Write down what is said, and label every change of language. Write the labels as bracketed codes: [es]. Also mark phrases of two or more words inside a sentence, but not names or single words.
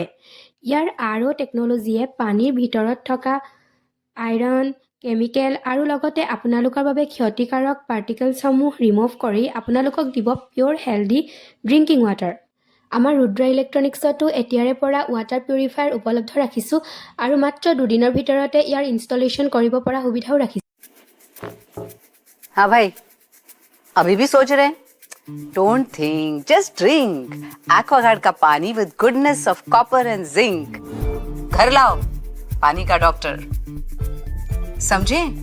[as] ইয়াৰ RO টেকন'লজিয়ে পানীৰ ভিতৰত থকা আইৰণ, কেমিকেল আৰু লগতে আপোনালোকৰ বাবে ক্ষতিকাৰক পাৰ্টিকলছসমূহ ৰিমুভ কৰি আপোনালোকক দিব [en] pure healthy drinking water. [as] আমাৰ ৰুদ্ৰ ইলেক্ট্ৰনিক্সতো এতিয়াৰে পৰা ৱাটাৰ পিউৰিফায়াৰ উপলব্ধ ৰাখিছোঁ আৰু মাত্ৰ 2 দিনৰ ভিতৰতে ইয়াৰ ইনষ্টলেশ্যন কৰিব পৰা সুবিধাও ৰাখিছোঁ। [hi] हाँ भाई, अभी भी सोच रहे हैं? [en] don't think, just drink [hi] एक्वागार्ड का पानी [en] with goodness of copper and zinc. [hi] घर लाओ पानी का डॉक्टर, समझे?